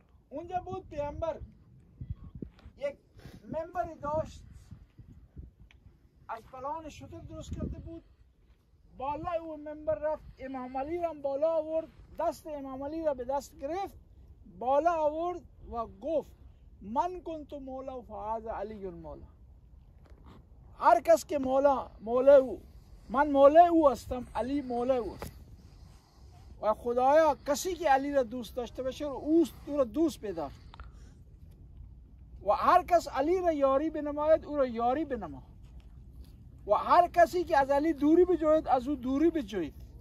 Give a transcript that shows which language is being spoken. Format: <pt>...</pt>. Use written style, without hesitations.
<fa>اونجا بود پیامبر یک منبری داشت، از فلان شتر درست کرده بود، بالای اون منبر رفت، امام علی را بالا آورد، دست امام علی را به دست گرفت، بالا آورد و گفت</fa> <ar>من کنت مولا فهذا علی المولا.</ar> <fa>هر کس که مولا او، من مولا او هستم، علی مولا او است. و خدایا کسی که علی را دوست داشته باشه او را دوست بدار و هر کس علی را یاری بنماید او را یاری بنما و هر کسی که از علی دوری بجوید از او دوری بجوید.</fa>